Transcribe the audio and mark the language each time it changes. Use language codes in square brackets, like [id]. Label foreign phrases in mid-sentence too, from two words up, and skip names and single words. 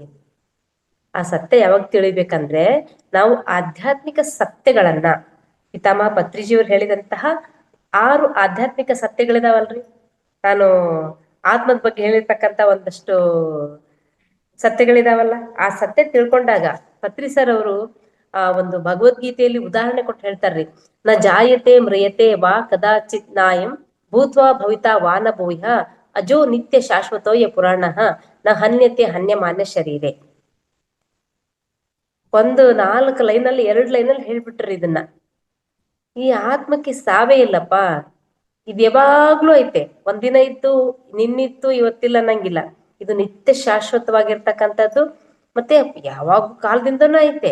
[kn] ಆ ಸತ್ಯ ಯಾವಾಗ ತಿಳಿಬೇಕಂದ್ರೆ, ನಾವು ಆಧ್ಯಾತ್ಮಿಕ ಸತ್ಯಗಳನ್ನ, ಪಿತಾಮಹ ಪತ್ರಿಜಿಯವರು ಹೇಳಿದಂತಹ 6 ಆಧ್ಯಾತ್ಮಿಕ ಸತ್ಯಗಳಿದಾವಲ್ರಿ. ನಾನು ಆತ್ಮದ ಬಗ್ಗೆ ಹೇಳಿರ್ತಕ್ಕಂಥ ಒಂದಷ್ಟು ಸತ್ಯಗಳಿದಾವಲ್ಲ, ಆ ಸತ್ಯ ತಿಳ್ಕೊಂಡಾಗ ಪತ್ರಿ ಸರ್ ಅವರು ಒಂದು ಭಗವದ್ಗೀತೆಯಲ್ಲಿ ಉದಾಹರಣೆ ಕೊಟ್ಟು ಹೇಳ್ತಾರ್ರಿ. [sa] ನ ಜಾಯತೆ ಮ್ರಿಯತೆ ವಾ ಕದಾಚಿತ್ ನಾಯಂ ಭೂತ್ವಾ ಭವಿತಾ ವಾನ ಭೂಯ ಅಜೋ ನಿತ್ಯ ಶಾಶ್ವತೋಯ ಪುರಾಣ ನ ಹನ್ಯತೆ ಹನ್ಯಮಾನ್ಯ ಶರೀರೆ. [kn] ಒಂದು 4 ಲೈನಲ್ಲಿ 2 ಲೈನಲ್ಲಿ ಹೇಳ್ಬಿಟ್ರಿ ಇದನ್ನ. ಈ ಆತ್ಮಕ್ಕೆ ಸಾವೇ ಇಲ್ಲಪ್ಪ. ಇದು ಯಾವಾಗ್ಲೂ ಐತೆ. ಒಂದಿನ ಇತ್ತು, ನಿನ್ನಿತ್ತು, ಇವತ್ತಿಲ್ಲ ಅನ್ನಂಗಿಲ್ಲ. ಇದು ನಿತ್ಯ ಶಾಶ್ವತವಾಗಿರ್ತಕ್ಕಂಥದ್ದು. ಮತ್ತೆ ಯಾವಾಗ ಕಾಲದಿಂದನೂ ಐತೆ.